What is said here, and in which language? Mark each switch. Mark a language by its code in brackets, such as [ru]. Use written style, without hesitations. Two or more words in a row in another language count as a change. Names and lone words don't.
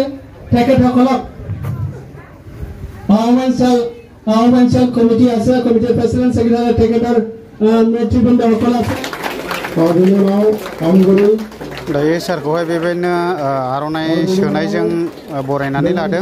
[as] তেখেতসকলক আহ্বান কমিটি আছে, কমিটিৰ [en] president secretary [as] তেখেতৰ নেতৃবৃন্দসকল আছে। [brx] दायो सारखौहाय बेबायदिनो आर'नाइ सोनायजों बरायनानै लादों।